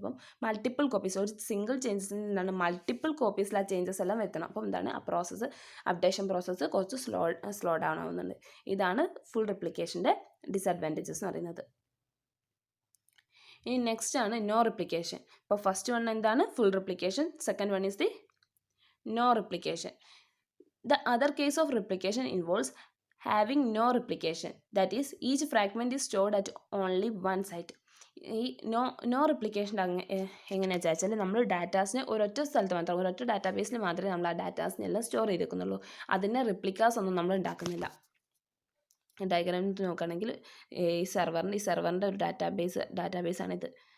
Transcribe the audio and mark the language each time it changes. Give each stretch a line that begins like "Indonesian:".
Malayalam: അപ്പം multiple copies, ഒരു single ചേഞ്ചസിൽ നിന്നാണ് മൾട്ടിപ്പിൾ കോപ്പീസിൽ ആ ചേഞ്ചസ് എല്ലാം വരുത്തണം. അപ്പം എന്താണ്, ആ അപ്ഡേഷൻ പ്രോസസ്സ് കുറച്ച് സ്ലോ ഡൗൺ ആവുന്നുണ്ട്. ഇതാണ് ഫുൾ റിപ്ലിക്കേഷൻ്റെ ഡിസഡ്വാൻറ്റേജസ് എന്ന് പറയുന്നത്. ഇനി നെക്സ്റ്റ് ആണ് നോ റിപ്ലിക്കേഷൻ. അപ്പോൾ ഫസ്റ്റ് വൺ എന്താണ്, full replication.
English: Second one is the no replication. The other case of replication involves having no replication, that is each fragment is stored at only one site.
Malayalam: ഈ no replication എങ്ങനെയാണെന്ന് വെച്ചാൽ നമ്മൾ ഡാറ്റാസിനെ ഒരൊറ്റ സ്ഥലത്ത് മാത്രം, ഒരൊറ്റ ഡാറ്റാബേസിൽ മാത്രമേ നമ്മൾ ആ ഡാറ്റാസിനെല്ലാം സ്റ്റോർ ചെയ്തേക്കുന്നുള്ളൂ. അതിൻ്റെ റിപ്ലിക്കാസ് ഒന്നും നമ്മൾ ഉണ്ടാക്കുന്നില്ല. ഡയഗ്രാമിൽ നോക്കുകയാണെങ്കിൽ ഈ സെർവറിൻ്റെ ഒരു ഡാറ്റാബേസാണിത്.